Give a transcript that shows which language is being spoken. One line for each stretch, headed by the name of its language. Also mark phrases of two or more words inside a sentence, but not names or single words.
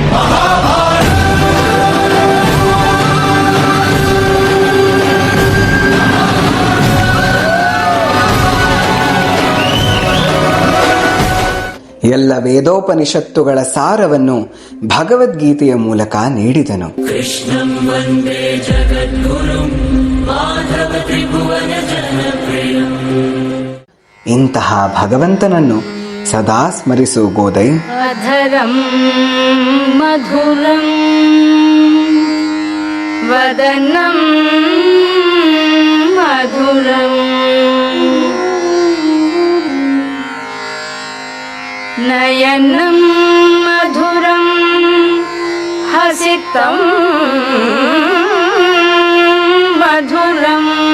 Kannada: ಎಲ್ಲ ವೇದೋಪನಿಷತ್ತುಗಳ ಸಾರವನ್ನು ಭಗವದ್ಗೀತೆಯ ಮೂಲಕ ನೀಡಿದನು.
Sanskrit: ಕೃಷ್ಣಂ ವಂದೇ ಜಗದ್ಗುರುಂ ಮಾಧವ ತ್ರಿಭುವನ ಜನಪ್ರಿಯಂ.
Kannada: ಇಂತಹ ಭಗವಂತನನ್ನು ಸದಾ ಸ್ಮರಿಸು ಗೋದೈ.
Sanskrit: ಅಧರಂ ಮಧುರಂ ವದನಂ ಮಧುರಂ ನಯನಂ ಮಧುರಂ ಹಸಿತಂ ಮಧುರಂ.